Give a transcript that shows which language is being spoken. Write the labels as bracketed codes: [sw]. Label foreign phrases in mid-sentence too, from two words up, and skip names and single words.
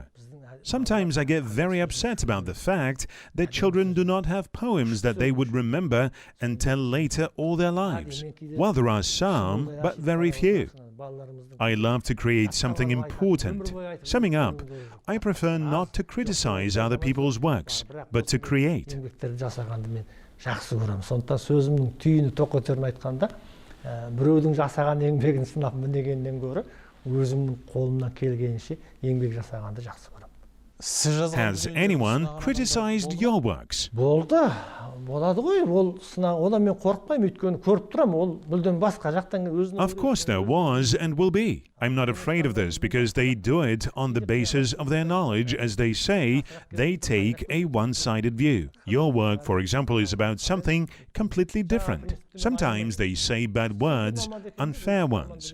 [en] Sometimes I get very upset about the fact that children do not have poems that they would remember and tell later all their lives. Well, there are some, but very few. I love to create something important. Summing up, I prefer not to criticize other people's works, but to create. [kk] Сондықтан сөзімнің түйіні тоқ өтерін айтқанда, біреудің жасаған еңбегін сынап мінегеннен гөрі, өзімнің қолымнан келгенше еңбек жасағанды жақсы көремін. [en] Has anyone criticized your works? [kk] Болды, болады ғой, ол сынақ, одан мен қорықпаймын, өйткені көріп тұрам, ол мүлдем басқа жақтан өзінің. [en] Of course there was and will be. I'm not afraid of this because they do it on the basis of their knowledge. As they say, they take a one-sided view. Your work, for example, is about something completely different. Sometimes they say bad words, unfair ones.